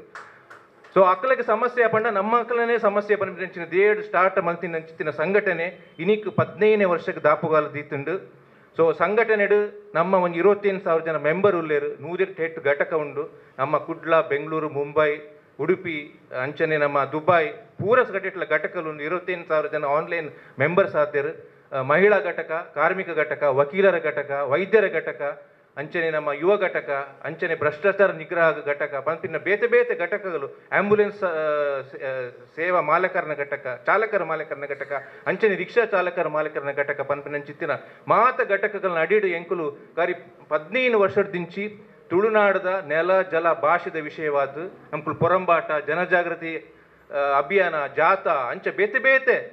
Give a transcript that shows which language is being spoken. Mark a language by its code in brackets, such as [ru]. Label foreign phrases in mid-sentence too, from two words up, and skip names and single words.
[tcy] ಸೊ ಅಕ್ಕಲಿಗೆ ಸಮಸ್ಯೆ ಪಂಡ ನಮ್ಮ ಅಕ್ಕಲನೇ ಸಮಸ್ಯೆ ಪಂಪಿನಂಚಿನ ದೇಡ್ ಸ್ಟಾರ್ಟ್ ಮಲ್ತಿನಂಚಿತ್ತಿನ ಸಂಘಟನೆ ಇನಿಕ್ 15ನೇ ವರ್ಷಕ್ಕೆ ದಾಪುಗಾಲ ದೀತುಂಡು. ಸೊ ಸಂಘಟನೆಡು ನಮ್ಮ ಒಂದು 25,000 ಜನ ಮೆಂಬರ್ ಉಳ್ಳೇರು. 108 ಘಟಕ ಉಂಡು. ನಮ್ಮ ಕುಡ್ಲ, ಬೆಂಗಳೂರು, ಮುಂಬೈ, ಉಡುಪಿ, ಅಂಚನೆ ನಮ್ಮ ದುಬೈ ಪೂರಸ್ ಗಟ್ಟಿಟ್ಲ ಘಟಕಲು 25,000 ಜನ [en] online members [tcy] ಆದ್ಯರು. ಮಹಿಳಾ ಘಟಕ, ಕಾರ್ಮಿಕ ಘಟಕ, ವಕೀಲರ ಘಟಕ, ವೈದ್ಯರ ಘಟಕ, ಅಂಚನೆ ನಮ್ಮ ಯುವ ಘಟಕ, ಅಂಚನೆ ಭ್ರಷ್ಟಾಚಾರ ನಿಗ್ರಹ ಘಟಕ ಪಂಪಿನ ಬೇತೆ ಬೇತೆ ಘಟಕಗಳು, ಆಂಬ್ಯುಲೆನ್ಸ್ ಸೇವಾ ಮಾಲಕರನ ಘಟಕ, ಚಾಲಕರ ಮಾಲಕರನ ಘಟಕ, ಅಂಚನೆ ರಿಕ್ಷಾ ಚಾಲಕರ ಮಾಲಕರನ ಘಟಕ ಪಂಪಿನ ಚಿತ್ತಿನ ಮಾತ ಘಟಕಗಳನ್ನ ಅಡಿಡು ಎಂಕುಲು ಕಾರಿ 15 ವರ್ಷದ ದಿಂಚಿ ತುಳುನಾಡದ ನೆಲ ಜಲ ಭಾಷೆದ ವಿಷಯವಾದ ನಮ್ಕುಲು ಪೊರಂಬಾಟ, ಜನಜಾಗೃತಿ ಅಭಿಯಾನ, ಜಾಥಾ ಅಂಚ ಬೇತೆ ಬೇತೆ